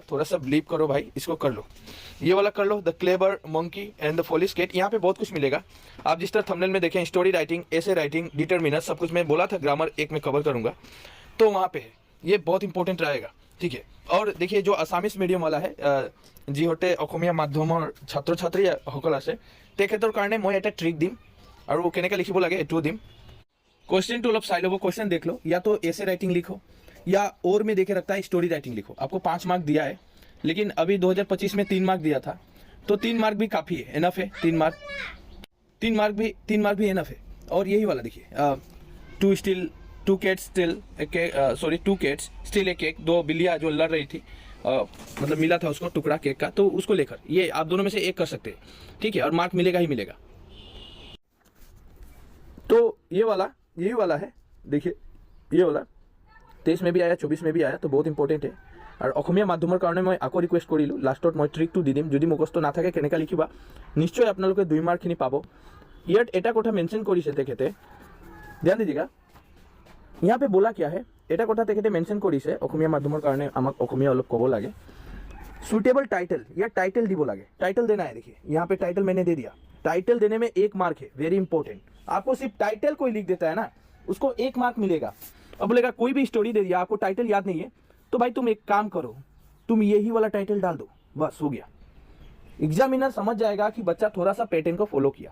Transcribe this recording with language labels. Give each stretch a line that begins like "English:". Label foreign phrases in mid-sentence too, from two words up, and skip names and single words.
Hindi: थोड़ा सा बिलीव करो भाई, इसको कर लो, ये वाला कर लो,
English: the clever monkey and the foolish cat.
Hindi: यहाँ पे बहुत कुछ मिलेगा। आप जिस तरह थंबनेल में देखें,
English: story writing, essay writing,
Hindi: डिटरमिनर, सब कुछ मैं बोला था, ग्रामर एक में कवर करूंगा, तो वहाँ पे है, ये बहुत इंपॉर्टेंट रहेगा, ठीक है। और देखिए जो
English: Assamese medium
Hindi: वाला है,
Assamese: যিহতে অসমীয়া মাধ্যমৰ ছাত্ৰ ছাত্ৰীসকল আছে, তেখেতৰ কাৰণে মই এটা ট্ৰিক দিম, আৰু কেনেকৈ লিখিব লাগে এইটোও দিম।
Hindi: क्वेश्चन तो চাই लो, क्वेश्चन देख लो, या तो
English: essay writing
Hindi: लिखो या और में देखे रखता है
English: story writing
Hindi: लिखो। आपको 5 मार्क दिया है, लेकिन अभी 2025 में 3 मार्क दिया था, तो 3 मार्क भी काफ़ी है, एनफ है। 3 मार्क भी एनफ है। और यही वाला देखिए,
English: two cats steal a cake,
Hindi: 2 बिल्लियाँ जो लड़ रही थी, मतलब मिला था उसको टुकड़ा केक का, तो उसको लेकर ये आप दोनों में से एक कर सकते हैं, ठीक है, और मार्क मिलेगा ही मिलेगा। तो यही वाला है, देखिए ये वाला 23 में भी आया, 24 में भी आया, तो बहुत इंपॉर्टेंट है।
Assamese: और অসমীয়া মাধ্যমৰ কাৰণে মই আকৌ ৰিকুৱেষ্ট কৰিলোঁ, লাষ্টত মই ট্ৰিকটো দি দিম, যদি মুখস্থ নাথাকে কেনেকৈ লিখিবা, নিশ্চয় আপোনালোকে 2 মাৰ্কখিনি পাব। ইয়াত এটা কথা মেনশ্যন কৰিছে তেখেতে, ধ্যান দিজিকা,
Hindi: यहाँ पे बोला क्या है,
Assamese: এটা কথা তেখেতে মেনশ্যন কৰিছে, অসমীয়া মাধ্যমৰ কাৰণে আমাক অসমীয়া অলপ ক'ব লাগে।
English: suitable title या title
Assamese: দিব লাগে,
Hindi: टाइटल देना है। देखिए यहाँ पे टाइटल मैंने दे दिया, टाइटल देने में 1 मार्क है,
English: very important.
Hindi: आपको सिर्फ टाइटल कोई लिख देता है ना, उसको 1 मार्क मिलेगा। अब बोलेगा कोई भी स्टोरी दे दिया, आपको टाइटल याद नहीं है, तो भाई तुम एक काम करो, तुम यही वाला टाइटल डाल दो, बस हो गया। एग्जामिनर समझ जाएगा कि बच्चा थोड़ा सा पैटर्न को फॉलो किया।